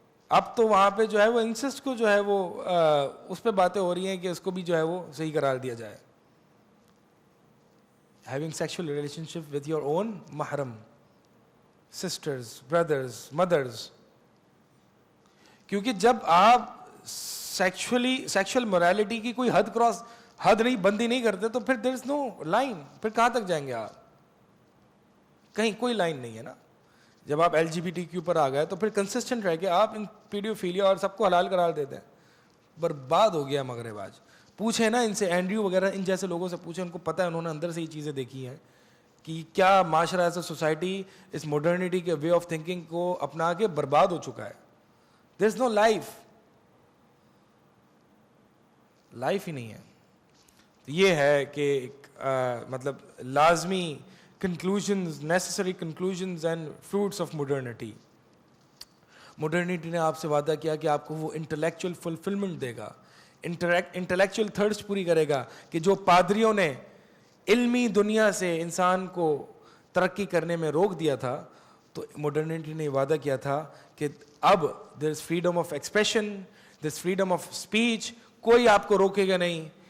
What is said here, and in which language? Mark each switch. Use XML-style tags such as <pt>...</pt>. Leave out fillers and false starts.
<ur>اب تو وہاں پہ جو ہے وہ انسسٹ کو جو ہے وہ اس پہ باتیں ہو رہی ہیں کہ اس کو بھی جو ہے وہ صحیح قرار دیا جائے.</ur> <en>having sexual relationship with your own mahram, sisters, brothers, mothers.</en> <ur>کیونکہ جب آپ سیکشل morality کی کوئی حد نہیں بندی نہیں کرتے تو پھر</ur> <en>there is no line.</en> <ur>پھر کہاں تک جائیں گے آپ؟ کہیں کوئی لائن نہیں ہے نا. جب آپ LGBTQ پر آ گئے تو پھر کنسسٹنٹ رہ کے آپ ان پیڈوفیلیا اور سب کو حلال قرار دیتے ہیں. برباد ہو گیا مغرب آج. پوچھیں نا ان سے, اینڈریو وغیرہ ان جیسے لوگوں سے پوچھیں, ان کو پتہ ہے, انہوں نے اندر سے یہ چیزیں دیکھی ہیں کہ کیا معاشرہ ایسا سوسائٹی اس ماڈرنٹی کے وے آف تھنکنگ کو اپنا کے برباد ہو چکا ہے.</ur> <en>there is no life</en> <ur>ہی نہیں ہے. یہ ہے کہ مطلب لازمی</ur> <en>conclusions, necessary conclusions and fruits of modernity.</en> <ur>Modernity نے آپ سے وعدہ کیا کہ آپ کو وہ</ur> <en>intellectual fulfillment</en> <ur>دے گا,</ur> <en>intellectual thirst</en> <ur>پوری کرے گا, کہ جو پادریوں نے علمی دنیا سے انسان کو ترقی کرنے میں روک دیا تھا, تو modernity نے وعدہ کیا تھا کہ اب</ur> <en>there is freedom of expression, there is freedom of speech,</en> <ur>کوئی آپ کو روکے گا نہیں.</ur>